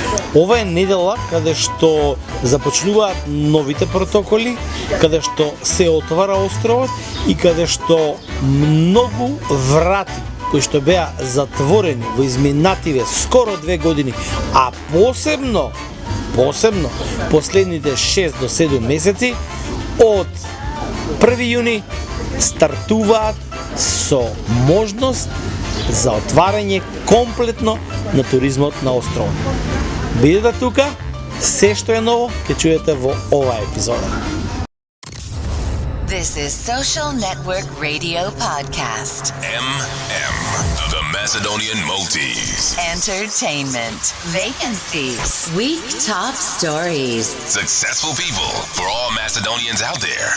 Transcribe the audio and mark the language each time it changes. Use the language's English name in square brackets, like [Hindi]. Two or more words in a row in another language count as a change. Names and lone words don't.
[Macedonian] Ова е недела каде што започнуваат новите протоколи, каде што се отвара островот и каде што многу врати кои што беа затворени во изминативе скоро 2 години, а посебно последните 6 до 7 месеци од 1 јуни стартуваат со можност за отварање комплетно на туризмот на островот. Бидете тука, се што е ново ќе чуете во оваа епизода. [English] This is Social Network Radio Podcast. MM, the Macedonian Maltese. Entertainment, vacancies, week top stories. Successful people for all Macedonians out there.